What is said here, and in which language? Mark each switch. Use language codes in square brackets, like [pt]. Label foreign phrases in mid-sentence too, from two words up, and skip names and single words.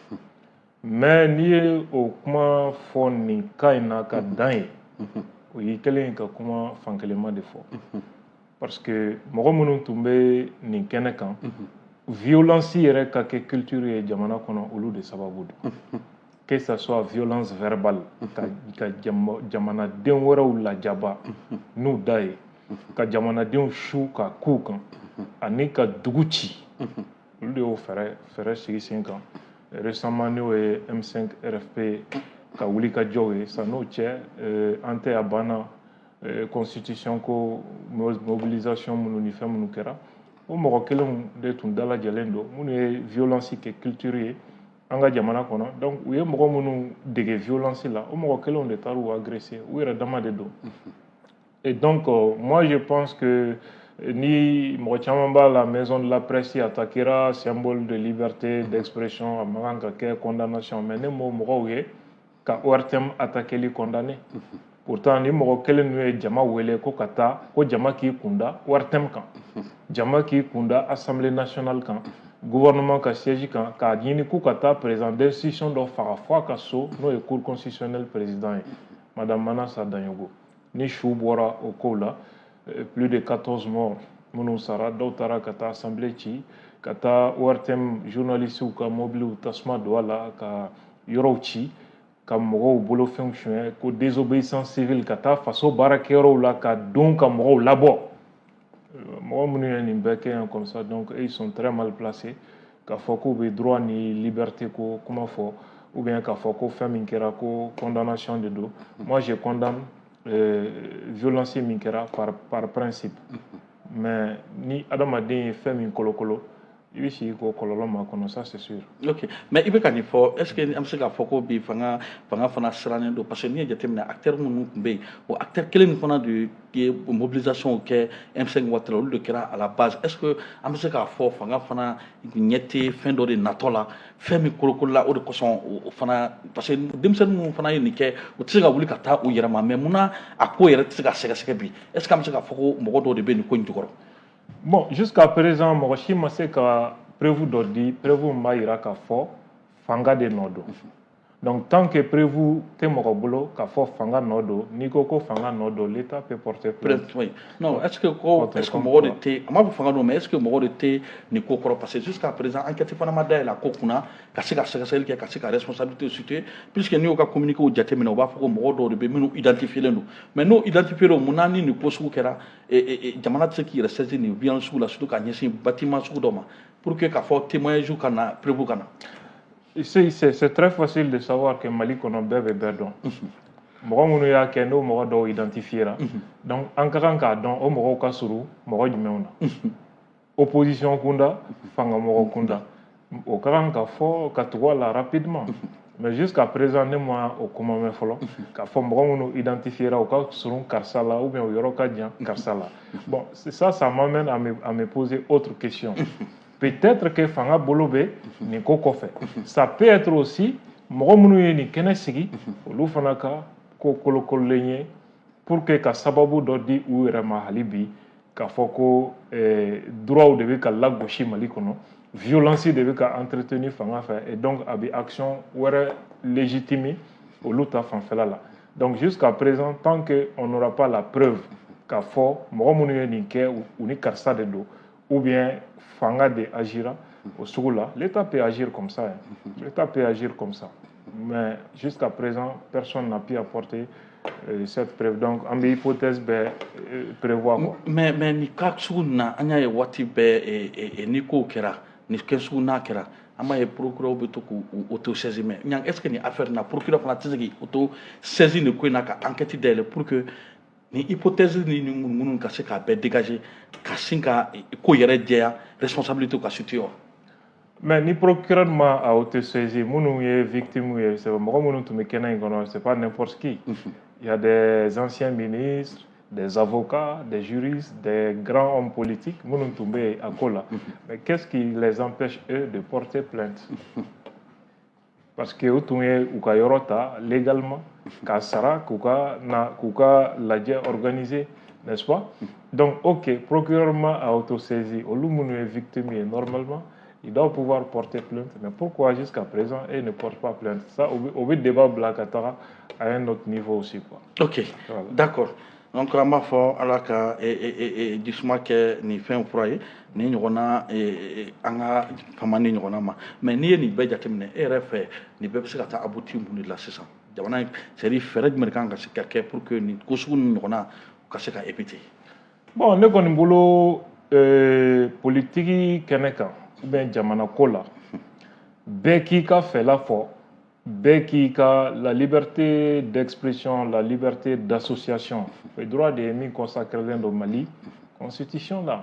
[bm] mais n'i ye o kuma fɔ nin cas in na ka dan ye o y'i kɛlen ye ka kuma fankelenma de fɔ [fr] parce que [bm] mɔgɔ minnu tun bɛ nin kɛnɛ kan violence yɛrɛ ka kɛ culture ye jamana kɔnɔ olu de sababu don [fr] que ça soit violence verbale [bm] ka jamanaden wɛrɛw lajaba n'u da ye ka jamanadenw su ka k'u kan ani ka dugu ci olu de y'o fɛɛrɛ sigi sen kan récemment n'o ye M5 RFP ka wulikajɔw ye sa n'o cɛ an tɛ a banna constitution ko mobilisation minnu ni fɛn minnu kɛra o mɔgɔ kelenw de tun dalajɛlen don minnu ye violence kɛ culture ye an ka jamana kɔnɔ donc u ye mɔgɔ minnu dege violence la o mɔgɔ kelenw de taara u agresser u yɛrɛ dama de don [fr] et donc moi je pense que [bm] ni mɔgɔ caman b'a la [fr] maison de la presse attaquera symbole de liberté d'expression [bm] a man kan ka kɛ condamnation mais ne m'o mɔgɔw ye ka ORTM attaqueli [fr] condamné pourtant [bm] ni mɔgɔ kelen ninnu ye jama wele ko ka taa ko jama k'i kunda ORTM kan jama k'i kunda [fr] assemblée nationale [bm] kan gouvernement ka siège kan k'a ɲini k'u ka taa [fr] président d'institution [bm] dɔ faga fɔ a ka so n'o ye [fr] cour constitutionnelle président [bm] ye madame Manassa Danyogo ni su bɔra o kow la [fr] plus de 14 morts [bm] minnu sara dɔw taara ka taa assemblée ci ka taa ORTM journalistes ka mobiliw tasuma don a la ka yɔrɔw ci ka mɔgɔw bolofɛnw suɲɛ ko [fr] désobéissance civile [bm] ka taa faso baarakɛyɔrɔw la ka don ka mɔgɔw labɔ mɔgɔ minnu ye nin bɛɛ kɛ yan [fr] comme ça donc ils sont très mal placés [bm] k'a fɔ k'u bɛ droit ni liberté ko kuma fɔ ou bien k'a fɔ ko fɛn min kɛra ko condamnation de don [fr] moi je condamne violence [bm] min kɛra [fr] par principe mais [bm] ni adamaden ye fɛn min kolokolo i bɛ sigi k'o kɔlɔlɔ ma kɔnɔ [fr] ça c'est sûr. [bm] Ok mais i bɛ ka nin fɔ [fr] est ce que [bm] an bɛ se k'a fɔ ko bi fanga fana sirannen don [fr] parce que [bm] n'i ye jateminɛ acteur minnu tun bɛ yen o acteur kelen nin fana de ye mobilisation kɛ M5 waati la olu de kɛra [fr] à la base est ce que [bm] an bɛ se k'a fɔ fanga fana ɲɛ tɛ fɛn dɔ de natɔ la fɛn min kolokolola o de kosɔn o fana [fr] parce que [bm] denmisɛnnin minnu fana ye nin kɛ u tɛ se ka wuli ka taa u yɛrɛ ma mais munna a ko yɛrɛ tɛ se ka sɛgɛsɛgɛ bi [fr] est ce que [bm] an bɛ se k'a fɔ ko mɔgɔ dɔw de bɛ nin ko in jukɔrɔ. [fr] Bon, jusqu'à présent, [bm] mɔgɔ si ma se ka preuve dɔ di preuve min b'a jira k'a fɔ fanga de nɔ don [fr] Donc, tant que prévu, t'es mort boulot, qu'à fort [bm] fanga nodo, ni koko fanga nodo, [fr] l'État peut porter plainte. Oui. Non, est-ce que [bm] mɔgɔ de tɛ, a m'a fɔ fanga don, [fr] mais est-ce que [bm] mɔgɔ de tɛ nin ko kɔrɔ [fr] parce que jusqu'à présent [bm] enquête fana ma dayɛlɛ a ko kunna ka se ka sɛgɛsɛgɛli kɛ ka se ka [fr] responsabilité situer puisque [bm] n'i y'o ka communiqué o jateminɛ o b'a fɔ ko mɔgɔ dɔw de bɛ minnu identifielen don mais n'o identifié mun na ni nin ko sugu kɛra jamana tɛ se k'i yɛrɛ saisir nin violence sugu la surtout ka ɲɛsin bâtiment sugu dɔ ma [fr] pour que [bm] k'a fɔ témoignage ka na prévu ka na. [fr] C'est très facile de savoir que Mali kɔnɔ bɛɛ bɛ bɛɛ dɔn. [bm] Mɔgɔ minnu y'a kɛ n'o mɔgɔ dɔw identifiera. Donc an ka kan k'a dɔn o mɔgɔw ka surun mɔgɔ jumɛnw na. Opposition kunda, fanga mɔgɔ kunda. O ka kan ka fɔ ka tugu a la rapidement. [fr] Mais jusqu'à présent [bm] ne ma o kuma mɛn fɔlɔ k'a fɔ mɔgɔ minnu identifiera o ka surun karisa la [fr] ou bien [bm] o yɔrɔ ka jan karisa la. [fr] Bon, ça m'amène à me poser autre question. Peut-être que fanga bolo bɛ nin ko kɔfɛ. Ça peut être aussi [bm] mɔgɔ minnu ye nin kɛnɛ sigi olu fana ka ko kolokololen ye [fr] pour que [bm] ka sababu dɔ di u yɛrɛ ma hali bi k'a fɔ ko droit de bɛ ka lagosi Mali kɔnɔ violence de bɛ ka entretenir fanga fɛ [fr] et donc [bm] a bɛ action wɛrɛ légitimer olu ta fanfɛla la. [fr] Donc jusqu'à présent tant que on n'aura pas la preuve [bm] k'a fɔ mɔgɔ minnu ye nin kɛ u ni karisa de don [fr] ou bien [bm] fanga de agira au sugu la, [fr] l'État peut agir comme ça. L'État peut agir comme ça. Mais jusqu'à présent, personne n'a pu apporter cette preuve. Donc, en hypothèse, prévoir quoi. [bm] Mais ni cas sugu na anya ye wati bɛɛ ni ko kɛra ni kɛ sugu n'a kɛra an b'a ye procureur bɛ to k'u auto-saisir [fr] mais est-ce que [bm] ni affaire na procureur fana tɛ se k'i auto-saisir nin ko in na ka enquête dayɛlɛ [fr] pour que [bm] ni hypothèse ni minnu ka se k'a bɛɛ dégager ka sin ka ko yɛrɛ jɛya responsabilité ka situer wa. Mais ni procureur ma a auto-saisir minnu ye victime ye c'est mɔgɔ minnu tun bɛ kɛnɛ in kɔnɔ [fr] c'est pas n'importe qui. Il y a des anciens ministres, des avocats, des juristes, des grands hommes politiques [bm] minnu tun bɛ a ko la. [fr] Mais qu'est-ce qui les empêche eux de porter plainte? Parce que [bm] u tun ye u ka yɔrɔ ta légalement k'a sara k'u ka lajɛ organiser, [fr] n'est-ce pas? [bm] Donc ok, procureur ma a auto-saisi olu minnu ye victime ye [fr] normalement il doit pouvoir porter plainte. Mais pourquoi jusqu'à présent ils ne portent pas plainte? Ça au débat Blakatara à un autre niveau aussi quoi. Ok, voilà. D'accord. [bm] Donc an b'a fɔ ala ka jisuma kɛ nin fɛn fura ye ni ɲɔgɔnna an ka fama ni ɲɔgɔnna ma mais n'i ye nin bɛɛ jateminɛ e yɛrɛ fɛ nin bɛɛ bɛ se ka taa aboutir mun de la sisan jamana [fr] c'est à dire [bm] fɛɛrɛ jumɛn kan ka se ka kɛ [fr] pour que [bm] nin ko sugu ni ɲɔgɔnna ka se ka éviter. Bon ne kɔni bolo politique kɛnɛ kan ou bien jamana ko la bɛɛ k'i ka fɛla fɔ bɛɛ k'i ka la [fr] liberté d'expression, la liberté d'association, le droit de [bm] min [fr] consacré dans Mali constitution là.